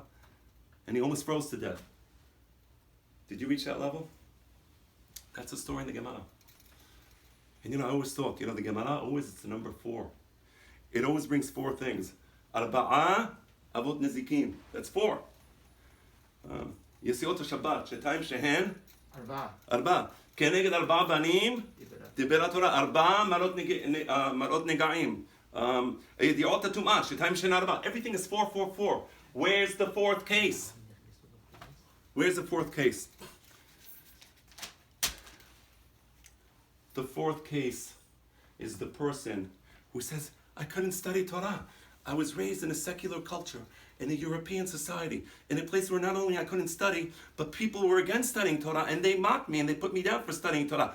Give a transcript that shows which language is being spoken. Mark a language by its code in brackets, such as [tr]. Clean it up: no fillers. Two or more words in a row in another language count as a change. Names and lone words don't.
[en] And he almost froze to death. Did you reach that level? That's a story in the Gemara. And I always thought, the Gemara always, it's the number 4. It always brings 4 things. [he] ארבעה אבות נזיקין. [en] That's 4. [he] יציאות שבת, שתיים שהן. ארבע. כנגד ארבעה בנים. דיברה תורה. ארבע מראות נגעים. ידיעות הטומאה, שתיים שהן ארבע. [en] Everything is 4, 4, 4. Where's the 4th case? Where's the 4th case? The 4th case is the person who says, I couldn't study Torah. I was raised in a secular culture, in a European society, in a place where not only I couldn't study, but people were against studying Torah, and they mocked me and they put me down for studying Torah.